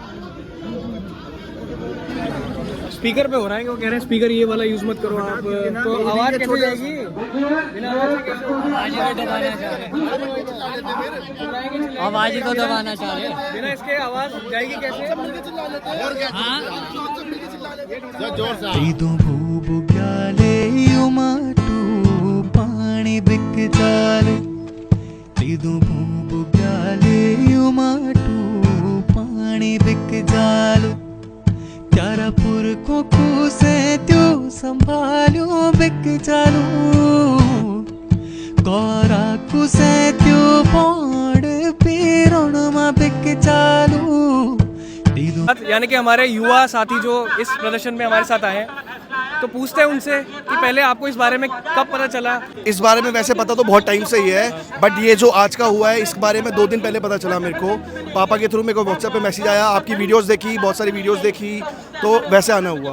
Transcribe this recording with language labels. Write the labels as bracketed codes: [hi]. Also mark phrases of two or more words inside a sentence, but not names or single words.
[hi] स्पीकर पे हो रहा है कि वो कह रहे हैं स्पीकर ये वाला यूज मत करो आप, तो आवाज कैसे जाएगी बिना आवाज ही तो दबाना चाह रहे हैं, बिना इसके आवाज जाएगी कैसे। जोर से [gbm] तीदू भूबुग्याले युमाटू पाणी बिक जाले, तीदू भूबुग्याले युमाटू पाणी बिक जालो, त्यारापुर को खुसे त्यो संभालो बिक जालो, कोरा कुसे त्यो पौड़ पीरोण मा बिक जालो। [hi] यानी कि हमारे युवा साथी जो इस प्रदर्शन में हमारे साथ आए हैं, तो पूछते हैं उनसे कि पहले आपको इस बारे में कब पता चला। इस बारे में वैसे पता तो बहुत टाइम से ही है, बट ये जो आज का हुआ है इस बारे में 2 दिन पहले पता चला मेरे को। पापा के थ्रू मेरे को व्हाट्सएप पे मैसेज आया, आपकी वीडियोस देखी, बहुत सारी वीडियोस देखी, तो वैसे आना हुआ।